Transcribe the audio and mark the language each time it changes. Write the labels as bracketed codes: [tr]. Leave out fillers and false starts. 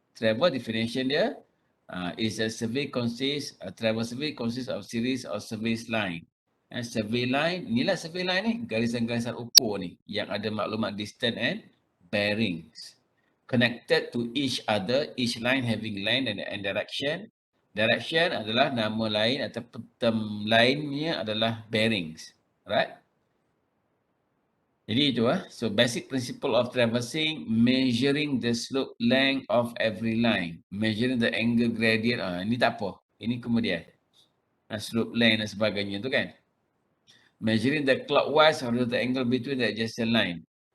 [en] Traverse definition dia is a traverse survey consists of series of survey line. [ms] Survey line, inilah survey line ni, garisan-garisan ukur ni yang ada maklumat [en] distance and bearings. Connected to each other, each line having length and direction. [ms] Direction adalah nama lain atau term lainnya adalah bearings. [en] Right? [ms] Jadi itu [en] So basic principle of traversing, measuring the slope length of every line. Measuring the angle gradient. [ms] Ini tak apa. Ini kemudian. Slope length dan sebagainya tu kan. [en] Measuring the clockwise horizontal angle between the adjacent line.